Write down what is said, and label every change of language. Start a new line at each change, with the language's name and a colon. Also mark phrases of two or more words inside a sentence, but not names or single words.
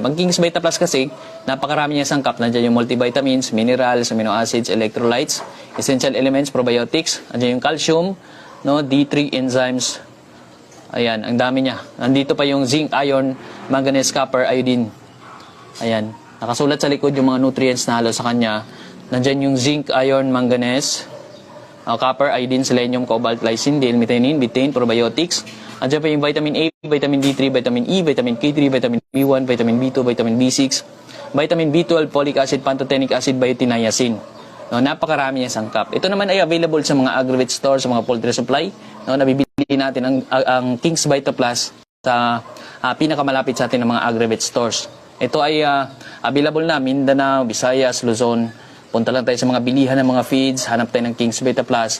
Filipino: Ang King's Vita Plus kasi, napakarami niya sangkap. Nandiyan yung
English: multivitamins, minerals, amino acids, electrolytes, essential elements, probiotics.
Filipino: Nandiyan yung calcium, no,
English: D3 enzymes.
Filipino: Ayan, ang dami niya. Nandito pa yung
English: zinc, iron, manganese, copper, iodine.
Filipino: Ayan, nakasulat sa likod yung mga nutrients na halo sa kanya. Nandyan yung
English: zinc, iron, manganese, copper, iodine, selenium, cobalt, lysine, L-methionine, betaine, probiotics.
Filipino: Andiyan pa yung
English: vitamin A, vitamin D3, vitamin E, vitamin K3, vitamin B1, vitamin B2, vitamin B6, vitamin B12, folic acid, pantothenic acid, biotin, no,
Filipino: napakarami niya sangkap. Ito naman ay available sa mga
English: agri-vet stores,
Filipino: sa mga
English: poultry supply.
Filipino: No, nabibili natin ang King's Vita Plus sa pinakamalapit sa atin ng mga
English: agri-vet stores.
Filipino: Ito ay available na Mindanao, Visayas, Luzon. Punta lang tayo sa mga bilihan ng mga feeds, hanap tayo ng King's Vita Plus.